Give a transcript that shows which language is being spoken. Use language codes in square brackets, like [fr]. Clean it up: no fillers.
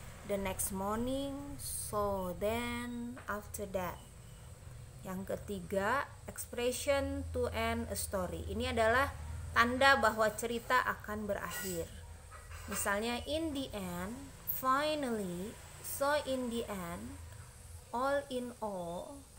[en] the next morning, so then, after that. [id] Yang ketiga, [en] expression to end a story. [id] Ini adalah tanda bahwa cerita akan berakhir. Misalnya, [en] in the end, finally, so in the end, all in all.